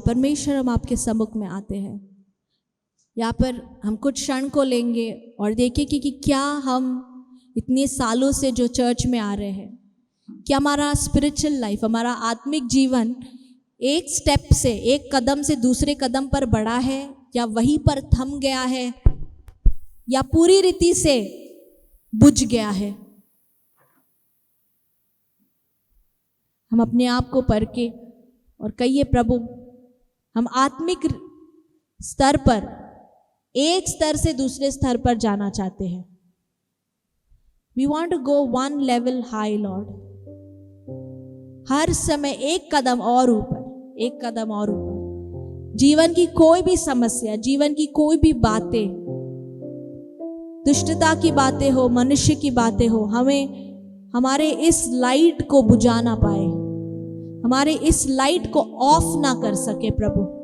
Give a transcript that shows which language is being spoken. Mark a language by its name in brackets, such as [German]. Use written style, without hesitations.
[Hindi] परमेश्वर, हम आपके सम्मुख में आते हैं। यहाँ पर हम कुछ क्षण को लेंगे और देखेंगे कि क्या हम इतने सालों से जो चर्च में आ रहे हैं, क्या हमारा स्पिरिचुअल लाइफ, हमारा आत्मिक जीवन एक स्टेप से, एक कदम से दूसरे कदम पर बढ़ा है, या वहीं पर थम गया है, या पूरी रीति से बुझ गया है। हम अपने आप को परखे और कहिए, प्रभु हम आत्मिक स्तर पर एक स्तर से दूसरे स्तर पर जाना चाहते हैं। [English] We want to go one level high, Lord. [Hindi] हर समय एक कदम और ऊपर, एक कदम और ऊपर। जीवन की कोई भी समस्या, जीवन की कोई भी बातें, दुष्टता की बातें हो, मनुष्य की बातें हो, हमें हमारे इस लाइट को बुझा ना पाए, हमारे इस लाइट को ऑफ ना कर सके प्रभु।